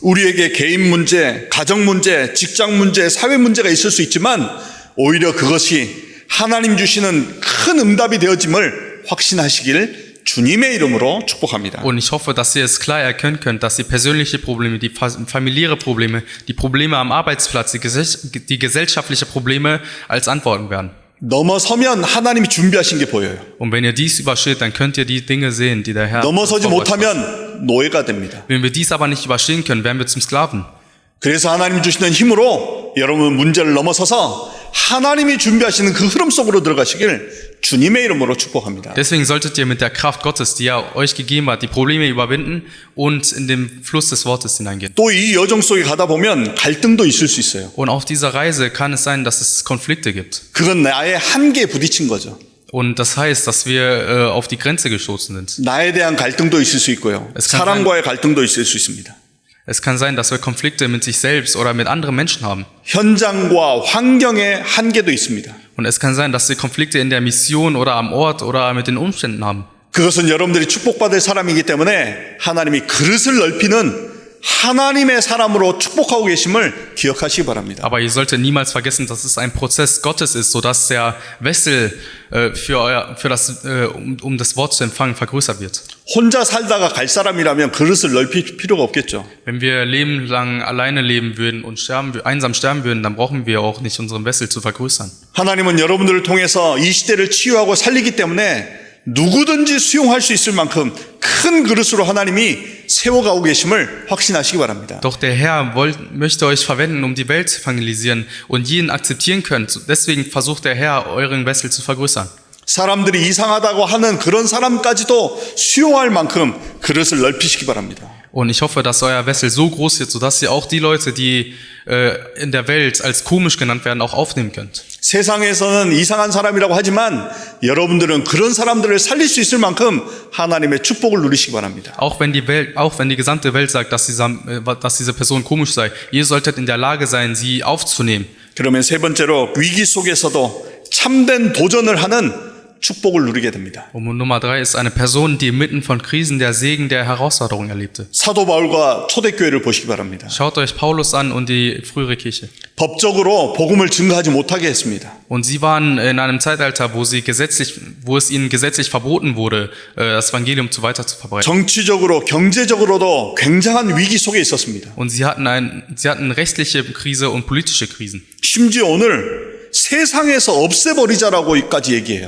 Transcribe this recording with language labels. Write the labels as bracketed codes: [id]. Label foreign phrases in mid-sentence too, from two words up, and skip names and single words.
[ko] 우리에게 개인 문제, 가정 문제, 직장 문제, 사회 문제가 있을 수 있지만 오히려 그것이 하나님 주시는 큰 응답이 되어짐을 확신하시길 주님의 이름으로 축복합니다. [de] Und ich hoffe, dass ihr es klar erkennen könnt, dass die persönlichen Probleme, die familiäre Probleme, die Probleme am Arbeitsplatz, die gesellschaftlichen Probleme als Antworten werden. [ko] 넘어서면 하나님이 준비하신 게 보여요. [de] Und wenn ihr dies übersteht, dann könnt ihr die Dinge sehen, die der Herr [ko] 넘어서지 [de] vorbereitet hat. [ko] 못하면 노예가 됩니다. [de] Wenn wir dies aber nicht überstehen können, werden wir zum Sklaven. [ko] 그래서 하나님 주시는 힘으로 여러분 문제를 넘어서서 하나님이 준비하시는 그 흐름 속으로 들어가시길 주님의 이름으로 축복합니다. [de] Deswegen solltet ihr mit der Kraft Gottes, die er euch gegeben hat, die Probleme überwinden und in den Fluss des Wortes hineingehen. [ko] 또 이 여정 속에 가다 보면 갈등도 있을 수 있어요. [de] Und auf dieser Reise kann es sein, dass es Konflikte gibt. [ko] 그건 나의 한계에 부딪힌 거죠. [de] Und das heißt, dass wir auf die Grenze gestoßen sind. [ko] 나에 대한 갈등도 있을 수 있고요. 사람과의 갈등도 있을 수 있습니다. [de] Es kann sein, dass wir Konflikte mit sich selbst oder mit anderen Menschen haben. [ko] 현장과 환경의 한계도 있습니다. [de] Und es kann sein, dass wir Konflikte in der Mission oder am Ort oder mit den Umständen haben. [ko] 그것은 여러분들이 축복받을 사람이기 때문에 하나님이 그릇을 넓히는 하나님의 사람으로 축복하고 계심을 기억하시기 바랍니다. [de] Aber ihr solltet niemals vergessen, dass es ein Prozess Gottes ist, sodass der Wessel um das Wort zu empfangen vergrößert wird. [ko] 혼자 살다가 갈 사람이라면 그릇을 넓힐 필요가 없겠죠. [de] Wenn wir lebenlang alleine leben würden und einsam sterben würden, dann brauchen wir auch nicht unseren Wessel zu vergrößern. [ko] 하나님은 여러분들을 통해서 이 시대를 치유하고 살리기 때문에 누구든지 수용할 수 있을 만큼 큰 그릇으로 하나님이 세워가고 계심을 확신하시기 바랍니다. [de] Doch der Herr möchte euch verwenden, um die Welt zu evangelisieren und jeden akzeptieren könnt. Deswegen versucht der Herr, euren Wessel zu vergrößern. [ko] 사람들이 이상하다고 하는 그런 사람까지도 수용할 만큼 그릇을 넓히시기 바랍니다. [de] Und ich hoffe, dass euer Wessel so groß wird, sodass ihr auch die Leute, die in der Welt als komisch genannt werden, auch aufnehmen könnt. [ko] 세상에서는 이상한 사람이라고 하지만 여러분들은 그런 사람들을 살릴 수 있을 만큼 하나님의 축복을 누리시기 바랍니다. [de] Auch wenn die gesamte Welt sagt, dass diese Person komisch sei, ihr solltet in der Lage sein, sie aufzunehmen. [ko] 그러면 세 번째로 위기 속에서도 참된 도전을 하는 축복을 누리게 됩니다. [de] Und Nummer 3 ist eine Person, die inmitten von Krisen der Segen der Herausforderung erlebte. [ko] 사도 바울과 초대교회를 보시기 바랍니다. [de] Schaut euch Paulus an und die frühere Kirche. [ko] 법적으로 복음을 증거하지 못하게 했습니다. [de] Und sie waren in einem Zeitalter, wo es ihnen gesetzlich verboten wurde, das Evangelium weiter zu verbreiten. [ko] 정치적으로, 경제적으로도 굉장한 위기 속에 있었습니다. [de] Und sie hatten rechtliche Krise und politische Krisen. [ko] 심지어 오늘 세상에서 없애버리자라고까지 얘기해요.